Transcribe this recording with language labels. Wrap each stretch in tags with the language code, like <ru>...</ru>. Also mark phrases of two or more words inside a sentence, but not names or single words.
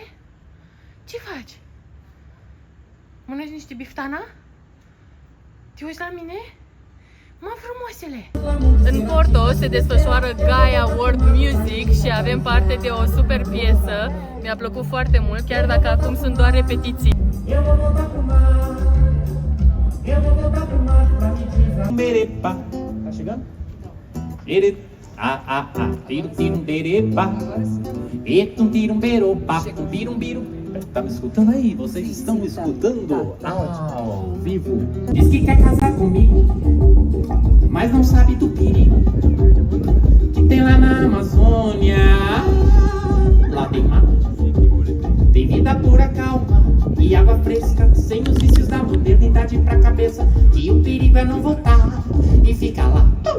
<ro>Ce faci? Mănânci niște biftana? Te uiți la mine? Mă, frumosele! În Porto se desfășoară Gaia World Music și avem parte de o super piesă. Mi-a plăcut foarte mult, chiar dacă acum sunt doar repetiții.</ro> <pt>Tá chegando? Tirum derepa. Etum tirum beropa. Tirum birum. Tá me escutando aí? Vocês estão me escutando ao vivo? Diz que quer casar comigo, mas não sabe do perigo que tem lá na Amazônia. Lá tem mato, tem vida pura, calma e água fresca, sem os vícios da modernidade pra cabeça, que o perigo é não voltar e ficar lá.</pt>